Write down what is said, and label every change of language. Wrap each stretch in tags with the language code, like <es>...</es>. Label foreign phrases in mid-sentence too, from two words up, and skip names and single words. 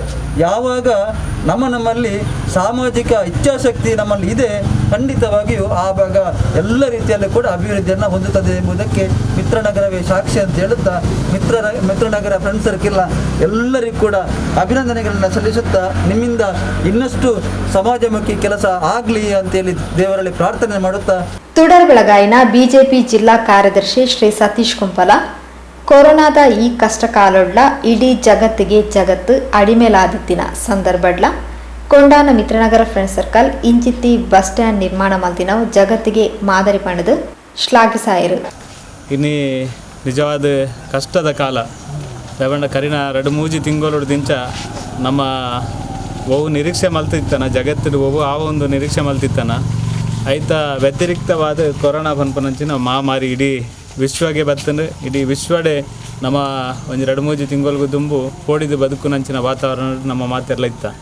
<kn>ಯಾವಾಗ ನಮ್ಮಲ್ಲಿ ಸಾಮಾಜಿಕ ಇಚ್ಛಾಶಕ್ತಿ ನಮ್ಮಲ್ಲಿ ಇದೆ, ಖಂಡಿತವಾಗಿಯೂ ಆ ಭಾಗ ಎಲ್ಲ ರೀತಿಯಲ್ಲೂ ಕೂಡ ಅಭಿವೃದ್ಧಿಯನ್ನು ಹೊಂದುತ್ತದೆ ಎಂಬುದಕ್ಕೆ ಮಿತ್ರನಗರವೇ ಸಾಕ್ಷಿ ಅಂತ ಹೇಳುತ್ತಾ ಮಿತ್ರನಗರ ಫ್ರೆಂಡ್ ಸರ್ಕಲ್ ಎಲ್ಲರಿಗೂ ಕೂಡ ಅಭಿನಂದನೆಗಳನ್ನು ಸಲ್ಲಿಸುತ್ತಾ ನಿಮ್ಮಿಂದ ಇನ್ನಷ್ಟು ಸಮಾಜಮುಖಿ ಕೆಲಸ ಆಗಲಿ ಅಂತೇಳಿ ದೇವರಲ್ಲಿ ಪ್ರಾರ್ಥನೆ ಮಾಡುತ್ತಾ</kn> <tcy>ತುಡರ್ ಬೆಳಗಾಯಿನ ಬಿಜೆಪಿ ಜಿಲ್ಲಾ ಕಾರ್ಯದರ್ಶಿ ಶ್ರೀ ಸತೀಶ್ ಕುಂಪಲ ಕೊರೋನಾದ ಈ ಕಷ್ಟ ಕಾಲೊಡ್ಲ ಇಡೀ ಜಗತ್ತು ಅಡಿಮೇಲಾದಿತ್ತಿನ ಸಂದರ್ಭಡ್ಲ ಕೊಂಡಾನ ಮಿತ್ರನಗರ ಫ್ರೆಂಡ್ ಸರ್ಕಲ್ ಇಂಚಿತ್ತಿ</tcy> <en>bus stand</en> <tcy>ನಿರ್ಮಾಣ ಮಲ್ತಿನವು ಜಗತ್ತಿಗೆ ಮಾದರಿ ಪಣದು ಶ್ಲಾಘಿಸಾಯರು. ಇನ್ನಿ ನಿಜವಾದ ಕಷ್ಟದ ಕಾಲ ದವಂಡ ಕರಿನ 2-3 ತಿಂಗಳು ದಿಂಚ ನಮ್ಮ ಒವು ನಿರೀಕ್ಷೆ ಮಲ್ತಿತ್ತಾನ ಜಗತ್ತಿನ ಒವು ಆ ಒಂದು ನಿರೀಕ್ಷೆ ಮಲ್ತಿತ್ತಾನ ಐತ ವ್ಯತಿರಿಕ್ತವಾದ ಕೊರೋನಾ ಪನ್ಪನಂಚಿನ ಮಹಾಮಾರಿ ಇಡೀ ವಿಶ್ವಗೆ ಬತ್ತಂದು ಇಡೀ ವಿಶ್ವಡೆ ನಮ್ಮ ಒಂದು 2-3 ತಿಂಗಳಿಗೂ ದುಂಬು ಪೋಡಿದು ಬದುಕುನಂಚಿನ ವಾತಾವರಣ ನಮ್ಮ ಮಾತೆಲ್ಲ ಇತ್ತ.</tcy>